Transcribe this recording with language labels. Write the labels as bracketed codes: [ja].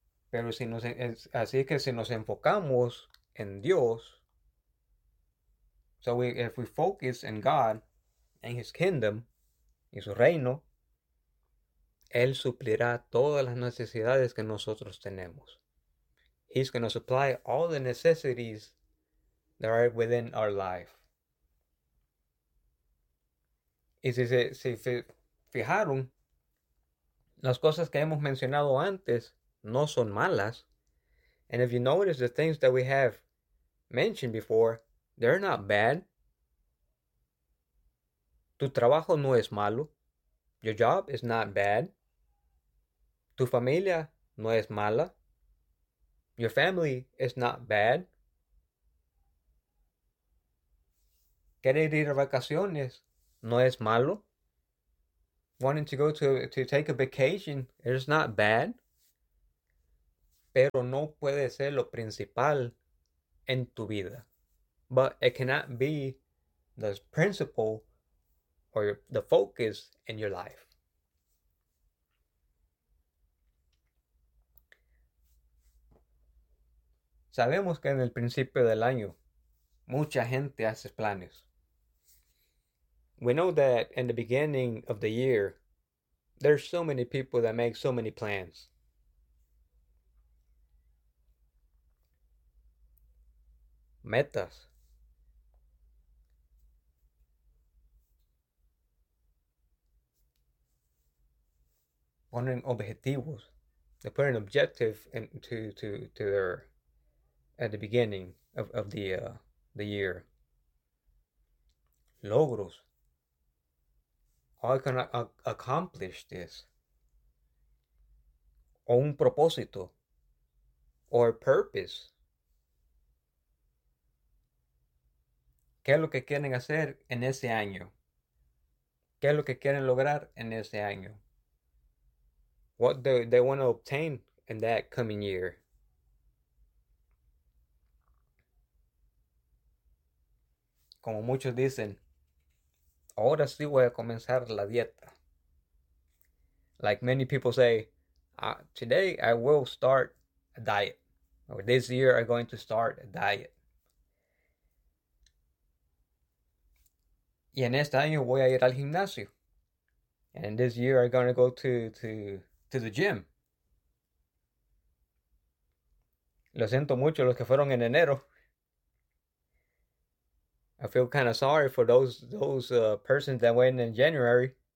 [es] Pero si nos, así que si nos enfocamos en Dios. [en] So if we focus in God. In His kingdom. [es] Y su reino. Él suplirá todas las necesidades que nosotros tenemos. [en] He's going to supply all the necessities that are within our life. [es] Y si fijaron, las cosas que hemos mencionado antes no son malas. [en] And if you notice the things that we have mentioned before, they're not bad. [es] Tu trabajo no es malo. [en] Your job is not bad. [es] Tu familia no es mala. [en] Your family is not bad. [es] Querer ir a vacaciones no es malo. [en] Wanting to go to take a vacation is not bad. [es] Pero no puede ser lo principal en tu vida. [en] But it cannot be the principal or the focus in your life. [es] Sabemos que en el principio del año mucha gente hace planes. [en] We know that in the beginning of the year, there's so many people that make so many plans. [es] Metas. Ponen objetivos. [en] They put an objective to their at the beginning of the year. Logros. How can I accomplish this? [es] O un propósito [en] or purpose. [es] ¿Qué es lo que quieren hacer en ese año? ¿Qué es lo que quieren lograr en ese año? [en] What do they want to obtain in that coming year? [es] Como muchos dicen, ahora sí voy a comenzar la dieta. [en] Like many people say, today I will start a diet. Or this year I'm going to start a diet. [es] Y en este año voy a ir al gimnasio. [en] And this year I'm going to go to the gym. [es] Lo siento mucho los que fueron en enero. [en] I feel kind of sorry for those persons that went in January.